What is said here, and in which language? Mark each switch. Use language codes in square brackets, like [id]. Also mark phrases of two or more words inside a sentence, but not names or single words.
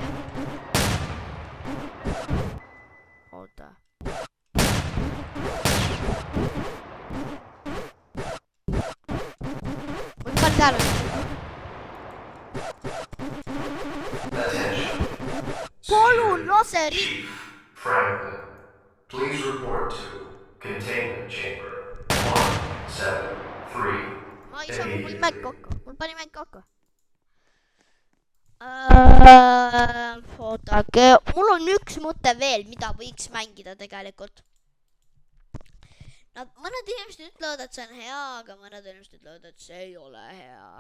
[et] Oota. Palun lase [en] Chief Franklin, please report to containment chamber 173. [et] Ma ei saa, mul pani mäng kokku. Ootake, mul on üks mõte veel, mida võiks mängida tegelikult. Mõned inimesed ütlevad, et see on hea, aga mõned inimesed ütlevad, et see ei ole hea.